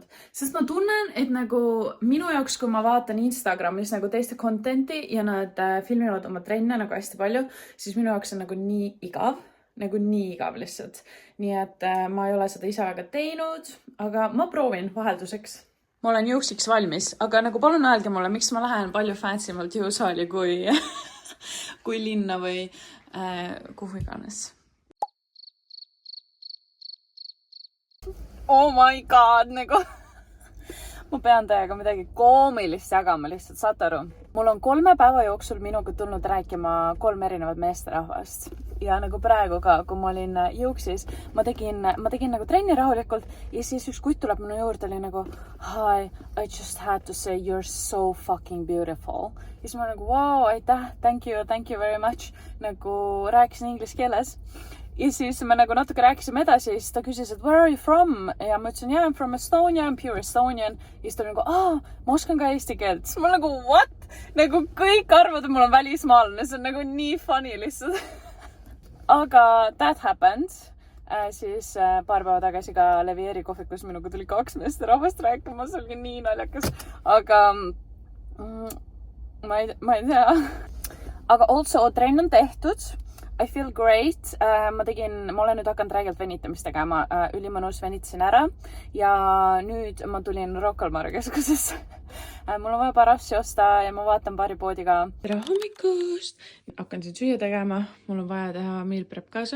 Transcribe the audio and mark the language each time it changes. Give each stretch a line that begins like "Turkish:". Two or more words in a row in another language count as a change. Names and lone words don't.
Estonian: Sest ma tunnen, et nagu minu jaoks, kui ma vaatan Instagramis nagu teiste contenti ja nad filmivad oma trenne nagu hästi palju, siis minu jaoks on nagu nii igav lihtsalt. Nii et ma ei ole seda ise väga teinud, aga ma proovin vahelduseks. Ma olen jõuksiks valmis, aga nagu palun öelge mulle, miks ma lähen palju fancy'malt jõusaali kui linna või kuhu iganes.
English: Oh my god,
Estonian: nagu ma pean teiega midagi koomilist jagama lihtsalt, saate aru. Mul on 3 päeva jooksul minuga tulnud rääkima 3 erinevat meesterahvast. Ja nagu praegu ka, kui ma olin jõuksis, ma tegin nagu trenni rahulikult ja siis üks kutt tuleb minu juurde, oli nagu
English: hi, I just had to say you're so fucking beautiful.
Estonian: Ja siis ma nagu wow, aitäh,
English: thank you very much.
Estonian: Nagu rääkisin inglise keeles. Ja siis me nagu natuke rääkisime edasi ja siis ta küsis, et
English: where are you from?
Estonian: Ja ma ütlesin,
English: yeah, I'm from Estonia, I'm pure Estonian.
Estonian: Ja siis ta oli nagu, ma oskan ka eesti keelt. Siis ma nagu, what? Nagu kõik arvad, et mul on välismaalane. See on nagu nii funny lihtsalt.
English: Aga that happened.
Estonian: Siis paar päeva tagasi ka Levieri kohvikus minuga tuli 2 meesterahvast rääkima. See oli nii naljakas. Aga ma ei tea. Aga also trenn on tehtud.
English: I feel great.
Estonian: Ma olen nüüd hakanud räigelt venitamist tegema. Ülimõnus venitasin ära. Ja nüüd ma tulin Rocca al Mare keskusesse. Mul on vaja parassi osta ja ma vaatan paari poodi ka. Tere hommikust! Hakkan siin süüa tegema. Mul on vaja teha
English: meal prep
Estonian: kaasa.